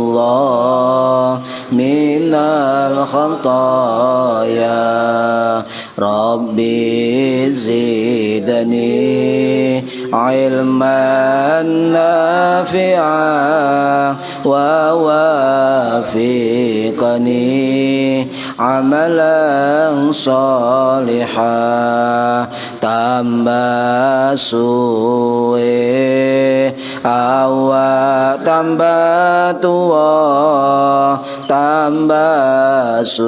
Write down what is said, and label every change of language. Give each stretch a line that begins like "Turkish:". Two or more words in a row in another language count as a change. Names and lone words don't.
Arabic: أستغفر الله من الخطايا. رب زدني علما نافعا ووفقني عملا صالحا.
Javanese: Tambah suwe awak tambah tua, tambah